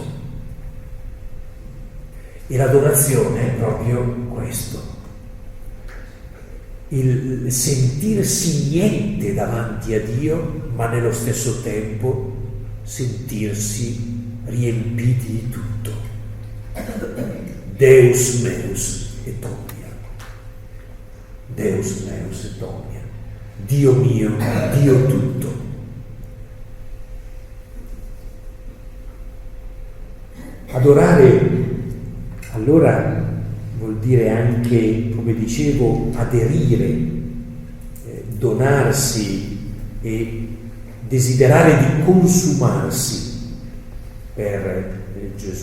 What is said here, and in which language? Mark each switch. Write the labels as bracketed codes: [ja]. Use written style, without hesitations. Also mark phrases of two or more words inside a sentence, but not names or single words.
[it] E l'adorazione è proprio questo. Il sentirsi niente davanti a Dio, ma nello stesso tempo sentirsi riempiti di tutto. [la] Deus meus et omnia. Deus meus et omnia. [it] Dio mio, Dio tutto. Adorare allora vuol dire anche, come dicevo, aderire, donarsi e desiderare di consumarsi per Gesù.